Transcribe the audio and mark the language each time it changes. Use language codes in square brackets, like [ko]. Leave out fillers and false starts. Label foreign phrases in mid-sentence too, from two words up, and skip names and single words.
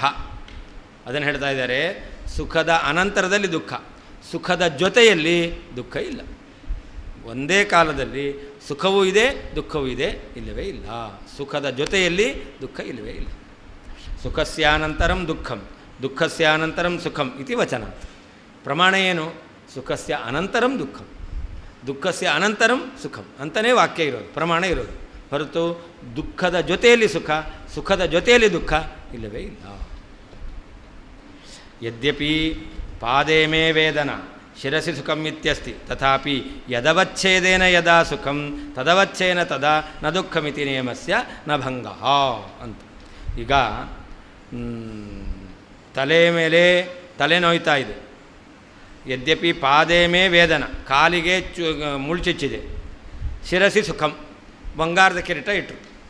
[kn] ಅದನ್ನು ಹೇಳ್ತಾ ಇದ್ದಾರೆ. ಸುಖದ ಅನಂತರದಲ್ಲಿ ದುಃಖ, ಸುಖದ ಜೊತೆಯಲ್ಲಿ ದುಃಖ ಇಲ್ಲ. ಒಂದೇ ಕಾಲದಲ್ಲಿ ಸುಖವೂ ಇದೆ ದುಃಖವೂ ಇದೆ, ಇಲ್ಲವೇ ಇಲ್ಲ. ಸುಖದ ಜೊತೆಯಲ್ಲಿ ದುಃಖ ಇಲ್ಲವೇ ಇಲ್ಲ. [sa] ಸುಖಸ್ಯಾನಂತರಂ ದುಃಖಂ ದುಃಖಸ್ಯಾನಂತರಂ ಸುಖಂ ಇತಿ ವಚನ. [kn] ಪ್ರಮಾಣ ಏನು? [sa] ಸುಖಸ್ಯ ಅನಂತರಂ ದುಃಖಂ ದುಃಖಸ್ಯ ಅನಂತರಂ ಸುಖಂ [kn] ಅಂತಲೇ ವಾಕ್ಯ ಇರೋದು, ಪ್ರಮಾಣ ಇರೋದು. ಹೊರತು ದುಃಖದ ಜೊತೆಯಲ್ಲಿ ಸುಖ, ಸುಖದ ಜೊತೆಯಲ್ಲಿ ದುಃಖ ಇಲ್ಲವೇ ಇಲ್ಲ. [sa] ಯದ್ಯಪಿ ಪಾದೇ ಮೇ ವೇದನ ಶಿರಸಿ ಸುಖಂ ಇತ್ಯಸ್ತಿ ತಥಾಪಿ ಯದವಚ್ಛೇದೇನ ಯದಾ ಸುಖಂ ತದವಚ್ಛೇನ ತದಾ ನ ದುಃಖಮಿತಿ ನಿಯಮಸ್ಯ ನ ಭಂಗಃ ಅಂತ. [kn] ಈಗ ತಲೆ ಮೇಲೆ ತಲೆ ನೋಯ್ತಾ ಇದೆ. [sa] ಯದ್ಯಪಿ ಪಾದೇ ಮೇ ವೇದನ, [kn] ಕಾಲಿಗೆ ಮುಳ್ಚಿಚ್ಚಿದೆ. [sa] ಶಿರಸಿ ಸುಖಂ, [kn] ಬಂಗಾರದ ಕಿರೀಟ ಇಟ್ಟರು.